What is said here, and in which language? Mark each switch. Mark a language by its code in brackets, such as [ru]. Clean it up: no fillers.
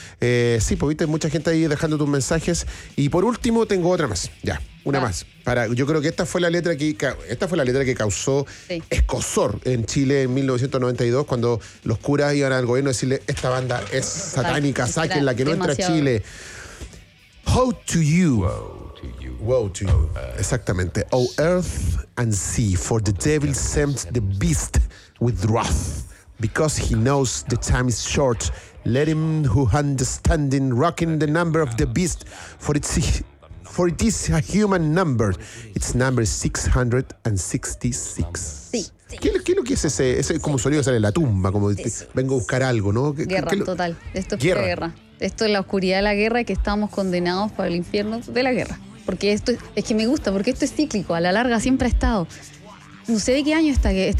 [es] Sí, pues viste, mucha gente ahí dejando tus mensajes. Y por último, tengo otra más, ya. Una más. Yo creo que esta fue la letra que causó escozor en Chile en 1992, cuando los curas iban al gobierno a decirle, esta banda es satánica, sáquenla, que no entra a Chile. [en] Woe to you. Woe to you. [es] Exactamente. [en] O earth and sea, for the devil sent the beast with wrath, because he knows the time is short. Let him who understanding reckoning the number of the beast, for it is a human number. Its number is 666. [es] Sí. ¿Qué es lo que es ese? Es como sonido que sale de la tumba, como vengo a buscar algo, ¿no? Guerra, total. Esto es guerra. Esto es la oscuridad de la guerra y que estamos condenados para el infierno de la guerra. Porque esto es que me gusta, porque esto es cíclico. A la larga siempre ha estado. No sé de qué año está.